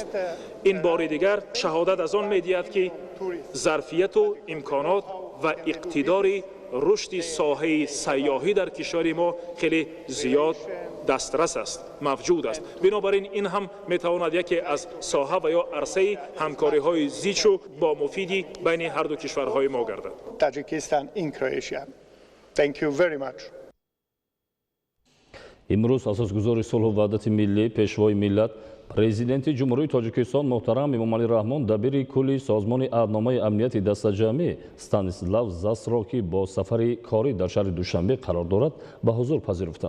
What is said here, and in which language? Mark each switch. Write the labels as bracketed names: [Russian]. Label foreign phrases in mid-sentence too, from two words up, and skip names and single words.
[Tajik] ин бори дигар шаҳодат аз он медиҳад ки зарфияту имконот ва иқтидори рушди соҳаи сайёҳӣ дар кишвари мо хеле зиёд дастрас аст, мавҷуд аст. бинобар ин ин ҳам метавонад яке аз соҳа ва ё арсаи ҳамкориҳои зичу бо муфиди байни ҳарду кишварҳои мо гардад. [English] Tajikistan in Croatia. Thank you very much. [Tajik] имрӯз асосгузори сулҳу ваҳдати миллӣ, пешвои миллат, президенти ҷумҳурии Тоҷикистон муҳтарам Эмомалӣ Раҳмон дабири кулли созмони аҳдномаи амнияти дастаҷамъӣ Станислав Засро ки бо сафари корӣ дар шаҳри Душанбе қарор дорад, ба ҳузур пазируфтанд.